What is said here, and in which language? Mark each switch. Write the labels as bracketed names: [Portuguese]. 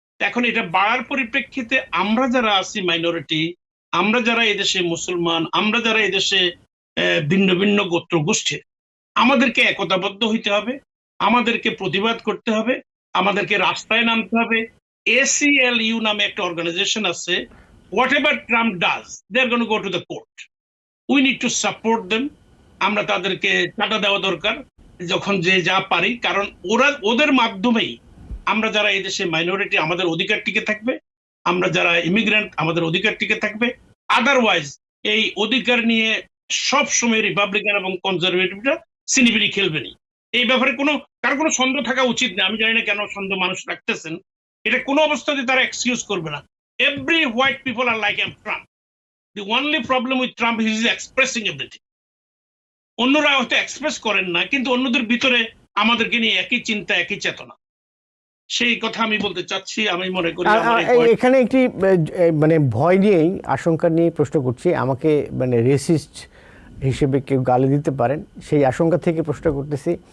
[Bangla] এখন এটা বাড়ার পরিপ্রেক্ষিতে আমরা যারা আছি মাইনরিটি, আমরা যারা এদেশে মুসলমান, আমরা যারা এদেশে ভিন্ন ভিন্ন গোত্র গোষ্ঠীর, আমাদেরকে একতাবদ্ধ হইতে হবে, আমাদেরকে প্রতিবাদ করতে হবে, আমাদেরকে রাস্তায় নামতে হবে। ACLU নামে একটা অর্গানাইজেশন আছে, [English] whatever Trump does, they're going to go to the court. We need to support them. [Bangla] আমরা তাদেরকে টাকা দেওয়া দরকার যখন যে যা পারি, কারণ ওদের মাধ্যমেই আমরা যারা এই দেশে মাইনরিটি আমাদের অধিকার টিকে থাকবে, আমরা যারা ইমিগ্রেন্ট আমাদের অধিকার টিকে থাকবে। আদারওয়াইজ এই অধিকার নিয়ে সব সময় রিপাবলিকান এবং কনজারভেটিভরা সিনিবিনি খেলবেনি। এই ব্যাপারে কার কোনো সন্দেহ থাকা উচিত না। আমি জানি না কেন সন্দেহ মানুষ রাখতেছেন, এটা কোনো অবস্থাতে তারা এক্সকিউজ করবে না। [English] Every white people are like Trump. The only problem with Trump is he's expressing everything. [Bangla] অন্যরা হয়তো এক্সপ্রেস করেন না, কিন্তু অন্যদের ভিতরে আমাদেরকে নিয়ে একই চিন্তা, একই চেতনা। সেই কথা আমি বলতে চাচ্ছি। আমি মনে করি এখানে একটি মানে ভয় নিয়েই, আশঙ্কা নিয়ে প্রশ্ন করছি। আমাকে মানে রেসিস্ট হিসেবে কেউ গালি দিতে পারেন, সেই আশঙ্কা থেকে প্রশ্ন করতেছি।